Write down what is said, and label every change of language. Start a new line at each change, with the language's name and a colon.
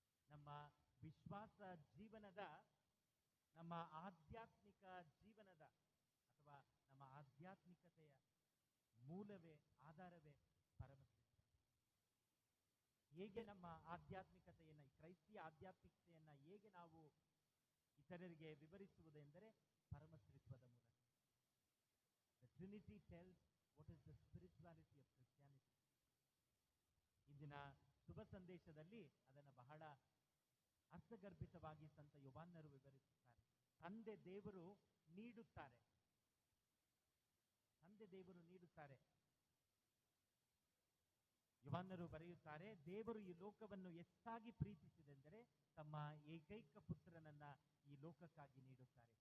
Kannada: ನಮ್ಮ ವಿಶ್ವಾಸ ಜೀವನದ, ನಮ್ಮ ಆಧ್ಯಾತ್ಮಿಕ ಜೀವನದ ಅಥವಾ ನಮ್ಮ ಆಧ್ಯಾತ್ಮಿಕತೆಯ ಮೂಲವೇ, ಆಧಾರವೇ ಪರಮತ್ರಿತ್ವ. ಹೇಗೆ ನಮ್ಮ ಆಧ್ಯಾತ್ಮಿಕತೆಯನ್ನ, ಕ್ರೈಸ್ತಿಯ ಆಧ್ಯಾತ್ಮಿಕತೆಯನ್ನ ಹೇಗೆ ನಾವು ಇತರರಿಗೆ ವಿವರಿಸುವುದೆಂದರೆ ಪರಮತ್ರಿತ್ವದ ಮೂಲಕ.
English: The Trinity tells what is the spirituality of Christianity.
Kannada: ಇಂದಿನ ಶುಭ ಸಂದೇಶದಲ್ಲಿ ಅದನ್ನು ಬಹಳ ಅರ್ಥಗರ್ಭಿತವಾಗಿ ಸಂತ ಯೋಹಾನರು ವಿವರಿಸುತ್ತಾರೆ. ತಂದೆ ದೇವರು ನೀಡುತ್ತಾರೆ, ತಂದೆ ದೇವರು ನೀಡುತ್ತಾರೆ. ಯೋಹಾನರು ಬರೆಯುತ್ತಾರೆ, ದೇವರು ಈ ಲೋಕವನ್ನು ಎಷ್ಟಾಗಿ ಪ್ರೀತಿಸಿದೆಂದರೆ ತಮ್ಮ ಏಕೈಕ ಪುತ್ರನನ್ನ ಈ ಲೋಕಕ್ಕಾಗಿ ನೀಡುತ್ತಾರೆ.